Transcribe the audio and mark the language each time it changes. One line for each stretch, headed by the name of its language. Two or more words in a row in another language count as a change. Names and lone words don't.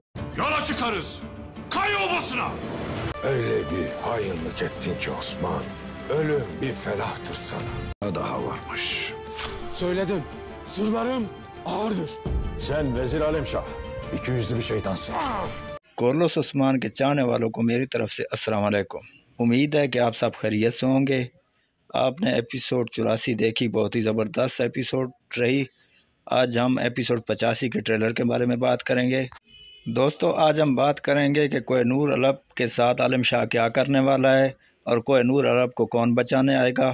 Turkish: Yola çıkarız. Kay obasına. Öyle bir hainlik ettin ki Osman. Ölüm bir felahtır sana. daha varmış. Söyledim. Sırlarım ağırdır. Sen Vezir Alemşah. 200'lü bir şeytansın.
Hindi: कॉर्लोस उस्मान के चाहने वालों को मेरी तरफ से
Arabic: السلام عليكم.
Hindi: उम्मीद है कि आप सब खैरियत से होंगे। आपने एपिसोड 84 देखी, बहुत ही ज़बरदस्त एपिसोड रही। आज हम एपिसोड 85 के ट्रेलर के बारे में बात करेंगे। दोस्तों, आज हम बात करेंगे कि कोहिनूर अलब के साथ आलम शाह क्या करने वाला है और कोहिनूर अलब को कौन बचाने आएगा।